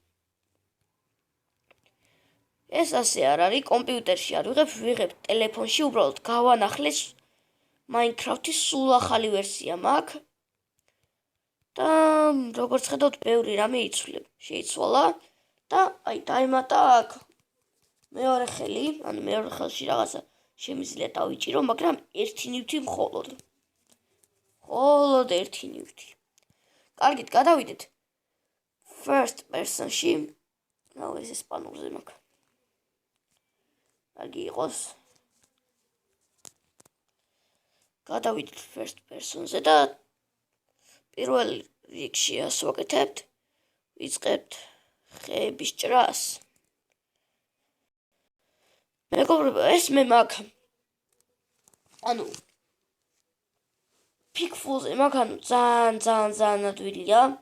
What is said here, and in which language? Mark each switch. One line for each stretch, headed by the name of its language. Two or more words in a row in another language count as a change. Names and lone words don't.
Georgian: ეს ასე არ არის, კომპიუტერში არ ვიღებ ტელეფონში, უბრალოდ გავანახლეს Minecraft-ის სულ ახალი ვერსია მაქვს და როგორც ხედავთ, ბევრი რამე შეიცვალა და დაემატა აქ მეორე ხელი, მეორე ხელში რაღაცა შემიძლია დავიჭირო, მაგრამ ერთი ნივთი მხოლოდ ერთი ნივთი. კარგით, გადავიდეთ
English: first person-
Georgian: ში. ეს ესპანურზე მაქვს. კარგი იყოს. გადავიდეთ
English: first person-
Georgian: ზე და პირველ რიგში ასვაკეთებთ, ვიწყებთ ხეების ჭრას. მეგობრებო, ეს მე მაქვს Pickful-ზე მაქვს, ძალიან ადვილია.